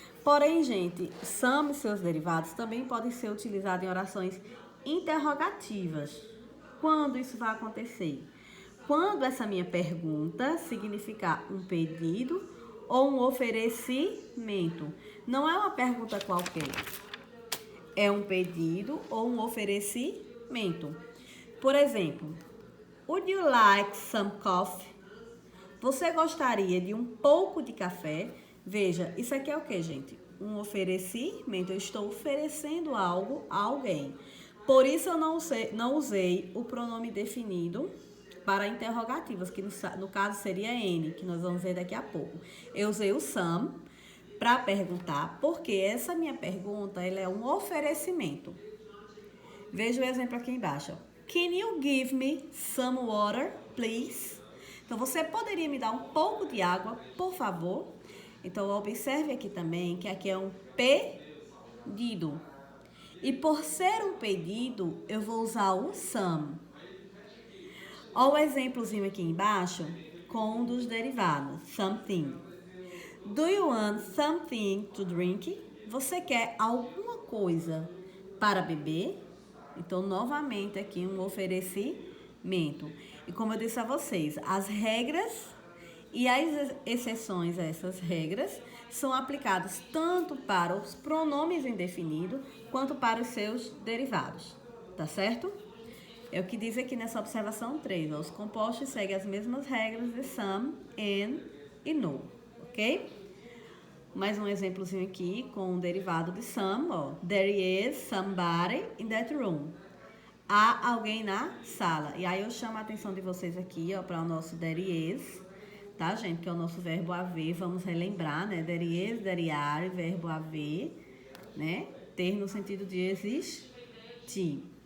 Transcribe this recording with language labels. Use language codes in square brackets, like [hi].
[pt] Porém, gente, some e seus derivados também podem ser utilizados em orações interrogativas. Quando isso vai acontecer? Quando essa minha pergunta significar um pedido ou um oferecimento. Não é uma pergunta qualquer, é um pedido ou um oferecimento. Por exemplo, [en] would you like some coffee? [pt] Você gostaria de um pouco de café? Veja, isso aqui é o que, gente? Um oferecimento. Eu estou oferecendo algo a alguém. Por isso eu não usei o pronome definido para interrogativas, que no caso seria N, que nós vamos ver daqui a pouco. Eu usei o some para perguntar, porque essa minha pergunta ela é um oferecimento. Veja o exemplo aqui embaixo. [en] Can you give me some water, please? [pt] Então, você poderia me dar um pouco de água, por favor? Então, observe aqui também que aqui é um pedido. E por ser um pedido, eu vou usar o some. Olha o exemplozinho aqui embaixo com um dos derivados, something. [en] Do you want something to drink? [pt] Você quer alguma coisa para beber? Então, novamente aqui um oferecimento. E como eu disse a vocês, as regras e as exceções a essas regras são aplicadas tanto para os pronomes indefinidos quanto para os seus derivados, tá certo? É o que diz aqui nessa observação 3. Ó, os compostos seguem as mesmas regras de some, and e no, ok? Mais um exemplozinho aqui com o derivado de some, ó. [en] There is somebody in that room. [pt] Há alguém na sala. E aí eu chamo a atenção de vocês aqui, ó, para o nosso there is, tá, gente? Que é o nosso verbo haver. Vamos relembrar, né? There is, there are, verbo haver, né? Ter no sentido de existir.